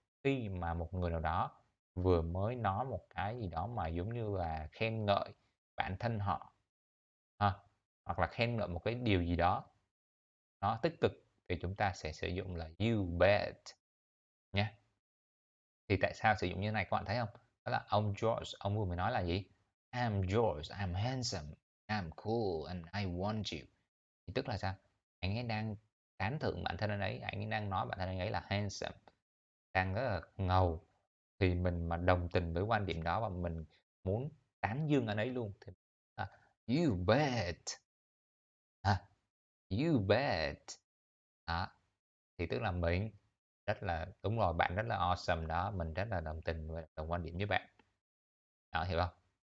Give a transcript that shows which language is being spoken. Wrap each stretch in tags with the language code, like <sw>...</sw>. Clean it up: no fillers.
<vi>Khi mà một người nào đó vừa mới nói một cái gì đó mà giống như là khen ngợi bản thân họ ha, hoặc là khen ngợi một cái điều gì đó nó tích cực thì chúng ta sẽ sử dụng là you bet nhé. Thì tại sao sử dụng như thế này các bạn thấy không? Đó là ông George, ông vừa mới nói là gì?</vi> <en>I'm George, I'm handsome, I'm cool and I want you.</en> <vi>Thì tức là sao? Anh ấy đang tán thưởng bản thân anh ấy đang nói bản thân anh ấy là handsome, đang rất là ngầu. Thì mình mà đồng tình với quan điểm đó và mình muốn tán dương anh ấy luôn thì you bet. You bet. Đó, thì tức là mình rất là đúng rồi, bạn rất là awesome đó, mình rất là đồng tình và đồng quan điểm với bạn. Đó, hiểu không?</vi>